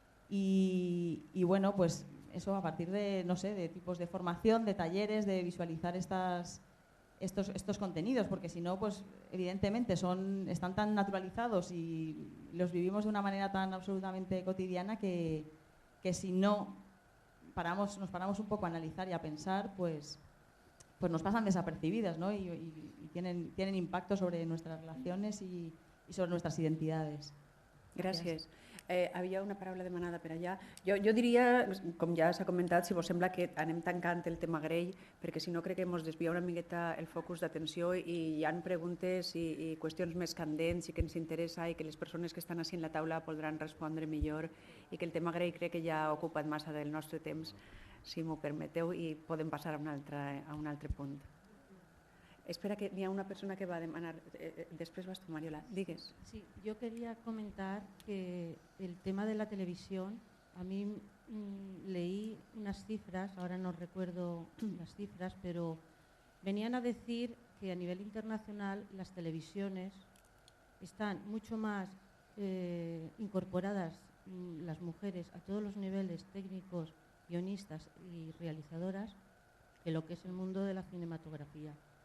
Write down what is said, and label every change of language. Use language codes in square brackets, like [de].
[es] Y bueno, pues eso a partir de, no sé, de tipos de formación, de talleres, de visualizar estos contenidos, porque si no, pues evidentemente están tan naturalizados y los vivimos de una manera tan absolutamente cotidiana que si no nos paramos un poco a analizar y a pensar, pues nos pasan desapercibidas, ¿no? Y tienen impacto sobre nuestras relaciones y sobre nuestras identidades. [ca] Gràcies. Havia una paraula demanada per allà. Jo diria, com ja s'ha comentat, si vos sembla que anem tancant el tema grell, perquè si no crec que ens desvia una miqueta el focus d'atenció i hi ha preguntes i qüestions més candents i que ens interessa i que les persones que estan així en la taula podran respondre millor i que el tema grell crec que ja ha ocupat massa del nostre temps, si m'ho permeteu, i podem passar a un altre punt. Espera, que hi ha una persona que va demanar. Després vas tu, Mariola. Digues. [es] Sí, yo quería comentar que el tema de la televisión, a mí leí unas cifras, ahora no recuerdo las cifras, pero venían a decir que a nivel internacional las televisiones están mucho más incorporadas las mujeres a todos los niveles técnicos, guionistas y realizadoras que lo que es el mundo de la cinematografía.